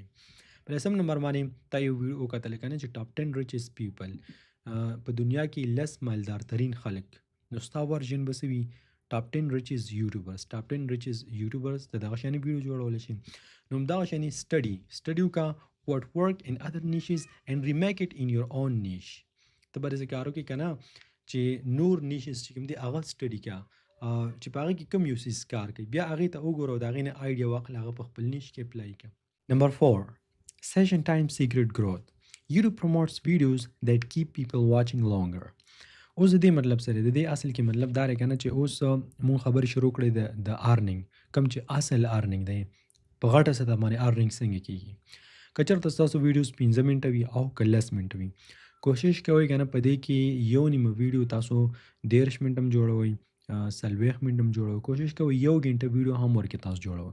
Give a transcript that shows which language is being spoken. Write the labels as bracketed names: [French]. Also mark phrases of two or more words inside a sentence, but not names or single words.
[Pashto] په 10 نمبر باندې تا یو ویډیو وکتلی که نه چې [English] top 10 richest people, [Pashto] په دنیا کې 10 مالدار ترین خلک، نو ستا ورژن به څه وي؟ [English] top 10 richest YouTubers. top 10 richest YouTubers [Pashto] ته دغه شانې ویډیو جوړولی شي. نو همدغه شانې سټډي وکړه [English] what work in other niches and remake it in your own niche. [Pashto] ته به داسې کار وکړې که نه چې نور نیشز چې کوم دي هغه سټډي کړه چې په هغه کې کوم یو څیز کار کوي بیا هغې ته وګوره او د هغې نه آیډیا واخله هغه په خپل نیش کې اپلای کړه. [English] نمبر 4 session time secret growth. YouTube promotes videos that keep people watching longer. [Pashto] اوس د دې مطلب سره د دې اصل کې مطلب دا دی کنه چې اوس مونږ خبرې شروع کړې د ارننګ کم چې اصل ارننګ دی په غټه سطح باندې ارننګ څنګه کیږي. که چېرته ستاسو ویډیوز 15 منټه وي او که 10 منټه وي کوشش کوئ کنه په دې کې یو نیمه ویډیو تاسو 13 منټه هم جوړوئ 40 منټه هم جوړوئ کوشش کوئ 1 غنټه ویډیو هم ورکې تاسو جوړوئ.